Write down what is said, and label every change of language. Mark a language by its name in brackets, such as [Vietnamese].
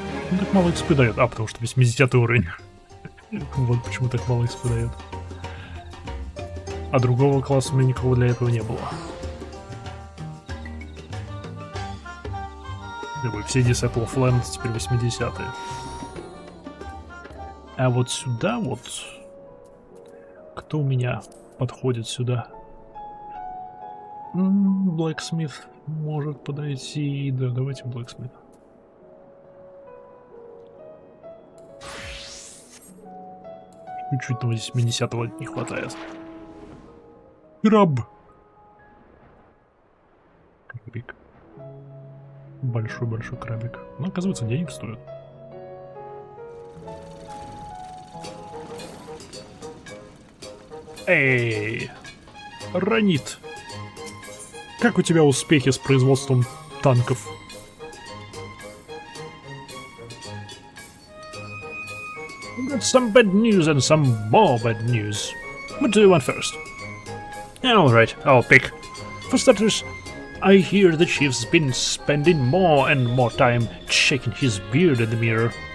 [Russian] Ну, так мало XP дает. А, потому что 80 уровень. Вот почему так мало XP дает. А другого класса у меня никого для этого не было. Все Disciple of Land теперь 80-е. А вот сюда вот... Кто у меня подходит сюда? Blacksmith может подойти. Да, давайте Blacksmith. Чуть-чуть, но здесь 80-го не хватает. Краб. Крабик. Большой-большой крабик. Но, оказывается, денег стоит. Эй! Ранит. Как у тебя успехи с производством танков? [English] Got some bad news and some more bad news. What do you want first? Alright, I'll pick. For starters, I hear the chief's been spending more and more time checking his beard in the mirror.